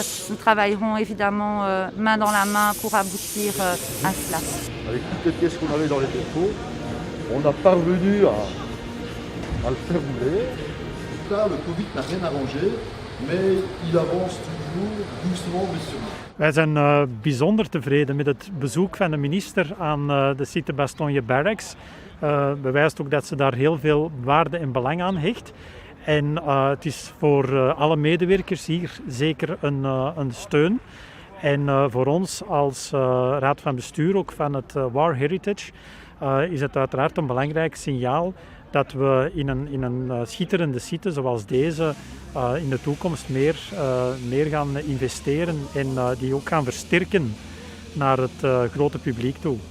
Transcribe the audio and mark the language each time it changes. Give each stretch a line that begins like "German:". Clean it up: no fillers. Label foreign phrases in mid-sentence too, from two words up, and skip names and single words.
French: Nous travaillerons évidemment main dans la main pour aboutir à cela. Avec toutes les pièces qu'on avait dans les dépôts, on a parvenu à le faire rouler. Donc là, le Covid n'a rien arrangé, mais il avance toujours doucement mais sûrement.
Dutch: Wij zijn bijzonder tevreden met het bezoek van de minister aan de site Bastogne Barracks. Bewijst ook dat ze daar heel veel waarde en belang aan hecht. En het is voor alle medewerkers hier zeker een steun. En voor ons als raad van bestuur, ook van het War Heritage, is het uiteraard een belangrijk signaal dat we in een schitterende site zoals deze in de toekomst meer gaan investeren en die ook gaan versterken naar het grote publiek toe.